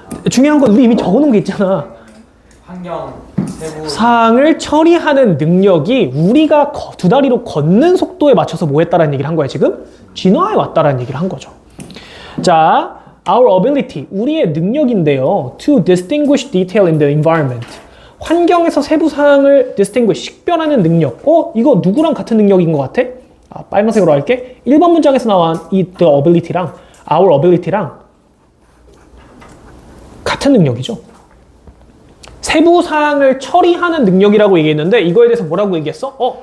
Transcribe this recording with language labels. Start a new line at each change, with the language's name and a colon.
Korean: 중요한 건 우리 이미 적어놓은 게 있잖아. 환경, 세부 사항을 처리하는 능력이 우리가 두 다리로 걷는 속도에 맞춰서 뭐 했다라는 얘기를 한 거야, 지금? 진화해 왔다라는 얘기를 한 거죠. 자, our ability, 우리의 능력인데요.
English: to distinguish detail in the environment.
Korean: 환경에서 세부 사항을 distinguish, 식별하는 능력. 이거 누구랑 같은 능력인 것 같아? 빨간색으로 할게. 1번 문장에서 나온 이 the ability 랑 our ability 랑 같은 능력이죠. 세부 사항을 처리하는 능력이라고 얘기했는데 이거에 대해서 뭐라고 얘기했어?